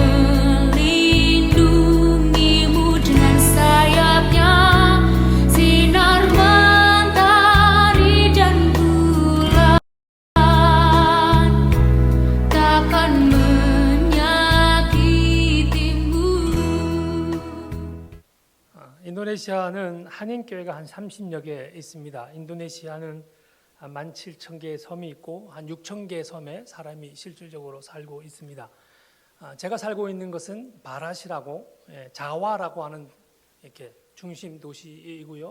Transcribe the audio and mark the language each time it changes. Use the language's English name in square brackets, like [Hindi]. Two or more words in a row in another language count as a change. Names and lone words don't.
[Indonesian] melindungimu dengan sayapnya, sinar mentari dan bulan takkan menyakitimu. [Korean] 인도네시아는 한인교회가 한 30여 개 있습니다. 인도네시아는 한 17,000개의 섬이 있고 한 6,000개의 섬에 사람이 실질적으로 살고 있습니다. 제가 살고 있는 것은 바라시라고, 자와라고 하는 이렇게 중심 도시이고요.